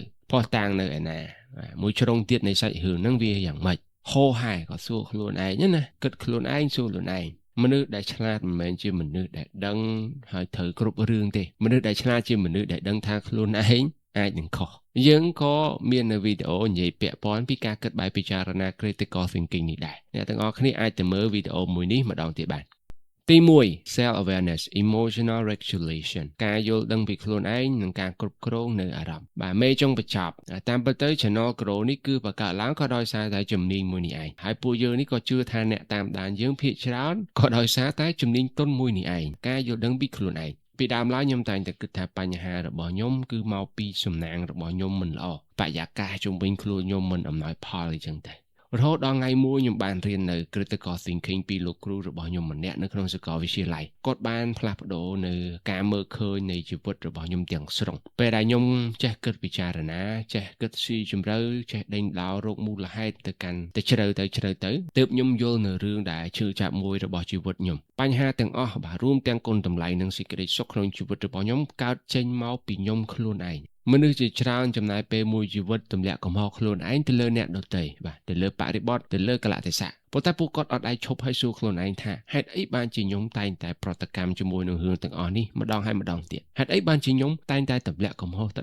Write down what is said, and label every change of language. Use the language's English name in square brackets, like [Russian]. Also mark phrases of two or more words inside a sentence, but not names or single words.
[Khmer] ផុសតាំងនៅឯណាមួយជ្រុងទៀតនៃសាច់រឿងហ្នឹងវាយ៉ាងម៉េចហោហែក៏សួរខ្លួនឯងណាគិតខ្លួនឯងសួរខ្លួនឯងមនុស្សដែលឆ្លាតមិនមែនជាមនុស្សដែលដឹងហើយត្រូវគ្រប់រឿងទេមនុស្សដែលឆ្លាតជាមនុស្សដែល ដឹងថាខ្លួនឯងអាចនឹងខុសយើងក៏មាននៅវីដេអូនិយាយពាក់ព័ន្ធពីការគិតបែបពិចារណា [English] critical thinking [Khmer] នេះដែរអ្នកទាំងអស់គ្នាអាចទៅមើលវីដេអូមួយនេះម្ដង ទៀតបានទី1 [English] self awareness emotional regulation [Khmer] ការយល់ដឹងពីខ្លួនឯងនិងការគ្រប់គ្រងនៅអារម្មណ៍បាទមេចុងបញ្ចប់តាមពិតទៅ [English] channel grow [Khmer] នេះគឺបង្កើតឡើងក៏ដោយសារតែជំនាញមួយនេះឯងហើយពួកយើងនេះក៏ជឿថាអ្នកតាមដានយើងភាគច្រើនក៏ដោយសារតែជំនាញទន់មួយនេះឯងការយល់ដឹងពីខ្លួនឯងពីដើមឡើយខ្ញុំតែងតែគិតថាបញ្ហារបស់ខ្ញុំគឺមកពីសំណាងរបស់ខ្ញុំមិនល្អបរិយាកាសជុំវិញខ្លួនខ្ញុំមិនអំណោយផលអីចឹងតែរហូតដល់ថ្ងៃមួយខ្ញុំបានរៀននៅ [English] critical thinking [Khmer] ពី លោកគ្រូរបស់ខ្ញុំម្នាក់នៅក្នុងសាកលវិទ្យាល័យគាត់បានផ្លាស់ប្ដូរនៅការមើលឃើញនៃជីវិតរបស់ខ្ញុំទាំងស្រុងពេលដែលខ្ញុំចេះគិតពិចារណាចេះគិតស៊ីជ ម្រៅចេះដេញដោលរកមូលហេតុទៅកាន់តែជ្រៅទៅទើបខ្ញុំយល់នៅរឿងដែលឈឺចាប់មួយរបស់ជីវិតខ្ញុំបញ្ហាទាំងអស់បាទរួមទាំងគុណតម្លៃនិងសេចក្តីសុខក្នុងជីវិតរបស់ខ្ញុំកើតចេញមកពីខ្ញុំខ្លួនឯងមនុស្សជាច្រើនចំណាយពេលមួយជីវិតទម្លាក់កំហុសខ្លួនឯងទៅលើអ្នកដទៃបាទទៅលើបរិបទទៅលើកលៈទេសៈប៉ុន្តែពួកគាត់អត់អាចឈប់ហើយសួរខ្លួនឯងថាហេតុអីបានជាខ្ញុំតែងតែប្រតិកម្មជាមួយនឹងរឿងទាំងអស់នេះម្ដងហើយម្ដងទៀតហេតុអីបានជាខ្ញុំតែងតែទម្លាក់កំហុសទៅ